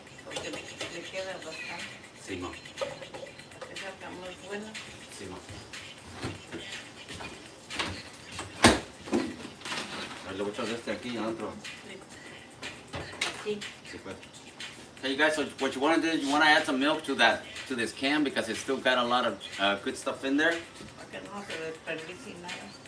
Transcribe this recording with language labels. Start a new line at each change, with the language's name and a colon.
Spanish: porque le queda bastante. Sí, ma. Para que salga muy bueno. Sí, ma. Le voy a echar de este aquí adentro. Sí. Sí, pues.
English: Hey, you guys, so what you want to do is you want to add some milk to this can because it's still got a lot of good stuff in there.
Spanish: Para que no se desperdicie nada.